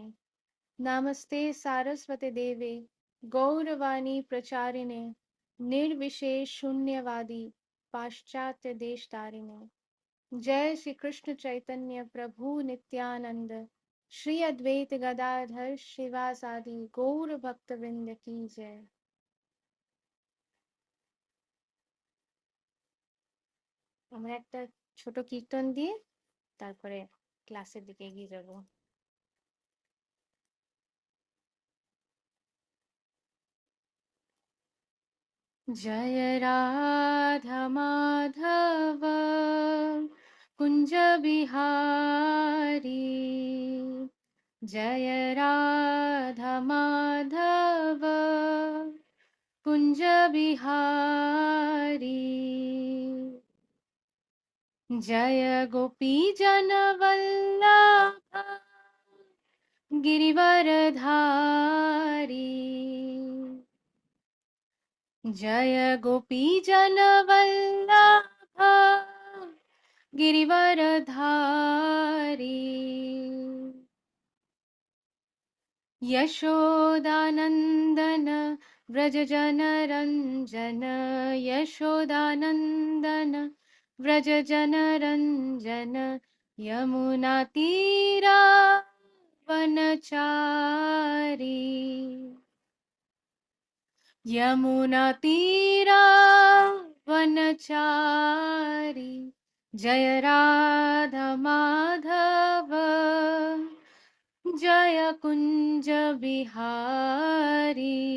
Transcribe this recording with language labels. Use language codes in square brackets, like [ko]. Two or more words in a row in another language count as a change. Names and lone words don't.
[sa] नमस्ते सारस्वते देवे गौरवाणी प्रचारिणे निर्विशेष शून्यवादी पाश्चात्य देश तारिणे। [hi] जय श्री कृष्ण चैतन्य प्रभु नित्यानंद श्री अद्वैत गदाधर शिवासादि गौर भक्त वृंद की जय। [bn] আমরা একটা ছোট কীর্তন দিয়ে তারপরে ক্লাসের দিকে এগিয়ে যাব। [hi] जय राधा माधव कुंज बिहारी। जय राधा माधव कुंज बिहारी। जय गोपी जन वल्लभ गिरिवरधारी। जय गोपी जन वल्लभ गिरिवरधारी। यशोदानंदन व्रज जन रंजन। यशोदानंदन व्रज जन रंजन। यमुना तीरा वनचारी। यमुना तीरा वनचारी। जय राधा माधव जय कुंज बिहारी।